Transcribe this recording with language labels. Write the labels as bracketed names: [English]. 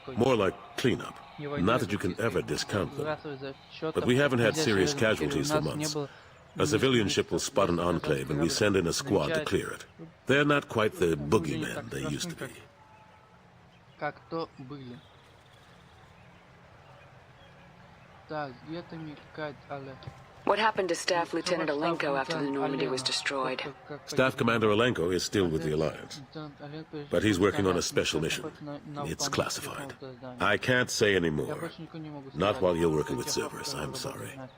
[English] More like cleanup. Not that you can ever discount them. But we haven't had serious casualties for months. A civilian ship will spot an enclave and we send in a squad to clear it. They're not quite the boogeymen they used to be. [Russian] Так, где-то мелькает Олег. [English] What happened to Staff Lieutenant Alenko after the Normandy was destroyed? Staff Commander Alenko is still with the Alliance, but he's working on a special mission. It's classified. I can't say any more. Not while you're working with Cerberus, I'm sorry.